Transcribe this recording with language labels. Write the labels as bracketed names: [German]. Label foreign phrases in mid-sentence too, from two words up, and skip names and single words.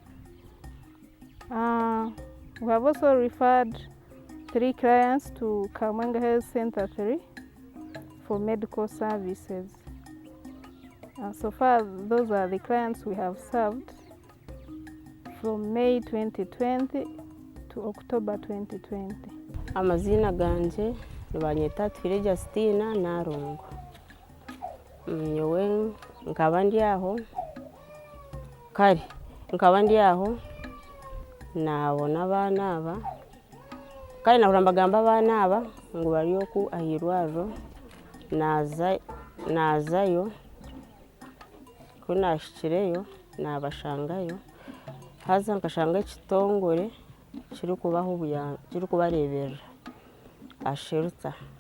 [English] We have also referred 3 clients to Kamwenge Health Center 3 for medical services. So far, those are the clients we have served from May 2020 to October 2020. [Nyankole] Amazina ganje nibanyeta Twire Justina Narungu. Nyowe nkaba ndi aho kare nkaba ndi aho nabona abana aba kare nabagamba abana aba ngo bari oku ahirwaro nazayo kunashikireyo nabashangayo haza nkashanga ekitongore kiri kubaho kiri kubareberera asheruta